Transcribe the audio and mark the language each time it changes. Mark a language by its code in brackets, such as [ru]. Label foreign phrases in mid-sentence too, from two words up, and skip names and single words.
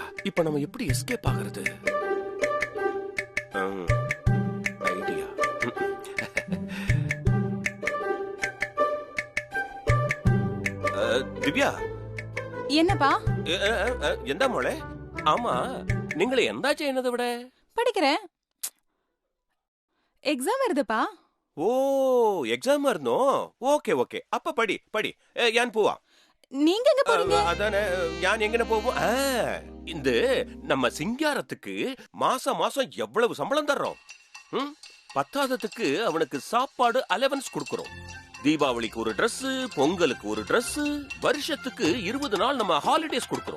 [ta] இப்ப நம்ம எப்படி எஸ்கேப் ஆகிறது? ஐடியா. திவ்யா, என்னப்பா? [ml] എന്താ മോളെ? ஆமா, നിങ്ങൾ എന്താ ചെയ്യുന്നത് ഇവിടെ? [ta] படிக்கிறேன். எக்ஸாம் வருதுப்பா. [ml] ഓ, എക്സാം ആയിരുന്നോ? [en] okay okay, [ml] അപ്പൊ പടി പടി, ഞാൻ പോവാം. [ta] நீங்க எங்க போறீங்க? அதானே, ഞാൻ எங்கன போவோம்? இந்த நம்ம சிங்காரத்துக்கு மாசம் மாசம் எவ்வளவு சம்பளம் தர்றோம்? பத்தாததுக்கு அவனுக்கு சாப்பாடு அலவன்ஸ் கொடுக்கறோம். தீபாவளிக்கு ஒரு Dress, பொங்கலுக்கு ஒரு Dress, வருஷத்துக்கு 20 நாள் நம்ம ஹாலிடேஸ் கொடுக்கறோம்.